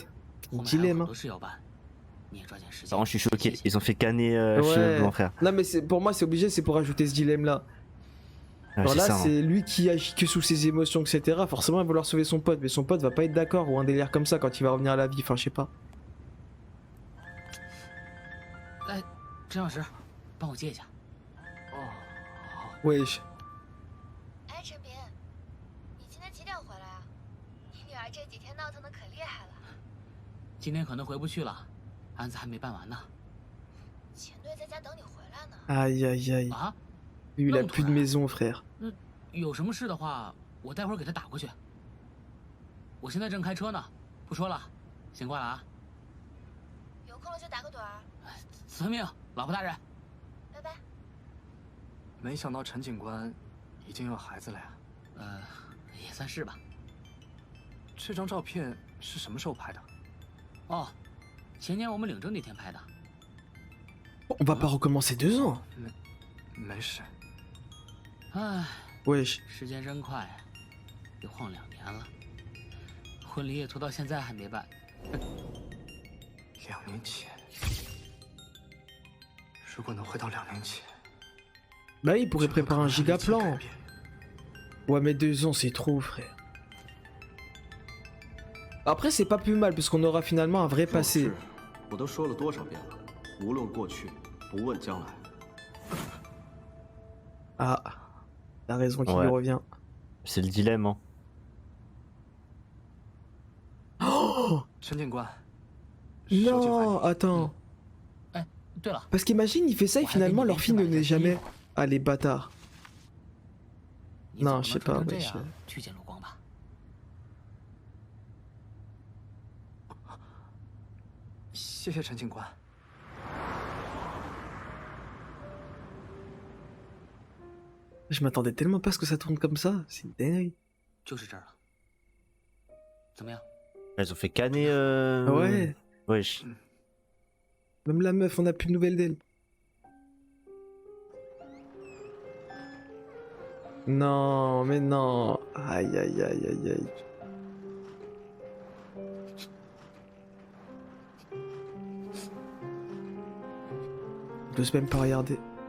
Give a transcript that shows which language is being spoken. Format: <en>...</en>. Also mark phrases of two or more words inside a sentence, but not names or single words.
<fr>Dilemme, hein. Par contre, je suis choqué. Ils ont fait canner Ouais. Cheveux Blancs, frère. Non, mais pour moi, c'est obligé, c'est pour ajouter ce dilemme là. Ouais, Alors c'est là, ça, hein. c'est lui qui agit que sous ses émotions, etc. Forcément, il va vouloir sauver son pote, mais son pote va pas être d'accord ou un délire comme ça quand il va revenir à la vie. Enfin, je sais pas.</fr> <zh>陈老师，帮我接一下。</zh> <fr>Wesh.</fr> <zh>哎，陈斌，你今天几点回来啊？你女儿这几天闹腾的可厉害了。今天可能回不去了，案子还没办完呢。钱队在家等你回来呢。</zh> <fr>Aïe, aïe, aïe.</fr> <zh>啊？</zh> <fr>Lui, il a plus de maison, frère.</fr> <zh>那有什么事的话，我待会儿给他打过去。我现在正开车呢，不说了，先挂了啊。有空了就打个盹儿。遵命，老婆大人。拜拜。没想到陈警官已经有孩子了呀。也算是吧。这张照片是什么时候拍的？哦，前年我们领证那天拍的。</zh> <fr>On va pas recommencer 2 ans.</fr> <zh>没事。唉。</zh> <fr>Wesh.</fr> <zh>时间真快，又晃2年了，婚礼也拖到现在还没办。 2年前，如果能回到2年前，</zh> <fr>Bah il pourrait préparer un giga plan. Ouais mais 2 ans c'est trop frère. Après c'est pas plus mal parce qu'on aura finalement un vrai passé.</fr> <zh>我都说了多少遍了，无论过去，不问将来。</zh> <fr>Ah, la raison qui Ouais. lui revient. C'est le dilemme. Hein. Oh</fr> <zh>陈警官，</zh> <fr>non, attends.</fr> <zh>哎，对了，</zh> <fr>Parce qu'imagine il fait ça et finalement leur fille ne naît jamais. Ah les bâtards.</fr> <zh>你总</zh> <fr>Non</fr> <zh>不</zh> <fr>je</fr> <zh>能</zh> <fr>sais</fr> <zh>穿</zh> <fr>pas</fr> <zh>成</zh> <fr>mais</fr> <zh>这</zh> <fr>je...</fr> <zh>样去见陆光吧？谢谢陈警官。</zh> <fr>Je m'attendais tellement pas à ce que ça tourne comme ça, c'est une dinguerie.</fr> <zh>就是这儿了。怎么样？</zh> <fr>Ils ont fait canner. Ouais, Wesh. même la meuf on a plus de nouvelles d'elle. Non mais non. Aïe aïe aïe aïe aïe. On n'ose même pas regarder.</fr>